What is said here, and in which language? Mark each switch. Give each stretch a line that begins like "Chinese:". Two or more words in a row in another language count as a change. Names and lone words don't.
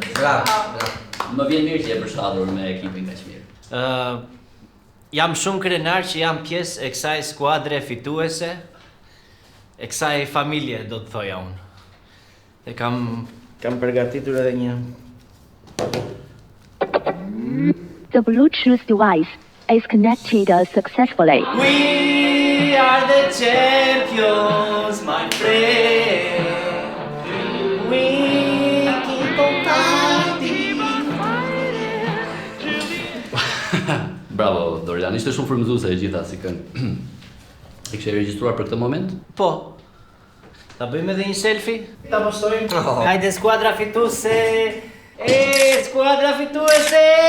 Albanian: Bravo. Më vjen mirë që je përshtatur me ekipin kaq mirë. Jam shumë krenar që jam pjesë e kësaj skuadre fituese, e kësaj familje, do të thoja unë. Dhe kam përgatitur edhe një...
English: The Bluetooth device is connected successfully. We are the champions, my friend. We keep on fighting.
Albanian: Bravo, Dorian, ishte shumë frymëzuese e gjitha si këngë. E kishe regjistruar për këtë moment? Po. Ta bëjmë edhe një selfie? Ta postojmë? Hajde skuadra fituese! Skuadra fituese!